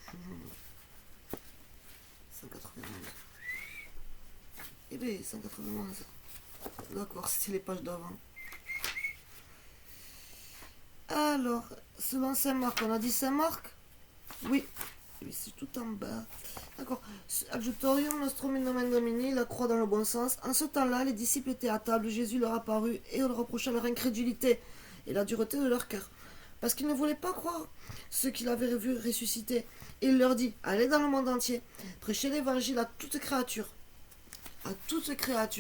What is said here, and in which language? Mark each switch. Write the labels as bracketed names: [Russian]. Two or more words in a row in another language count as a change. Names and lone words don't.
[French] 191. Eh bien, 191. D'accord, c'était les pages d'avant. Alors, selon Saint Marc, on a dit Saint Marc? Oui, c'est tout en bas. D'accord. [Latin] Adjutorium nostrum in nomen Domini, [French] la croix dans le bon sens. En ce temps-là, les disciples étaient à table, Jésus leur apparut et leur reprocha leur incrédulité et la dureté de leur cœur. Parce qu'ils ne voulaient pas croire ceux qu'il avait vu ressusciter. Et il leur dit, allez dans le monde entier, prêchez l'évangile à toute créature. À toute créature.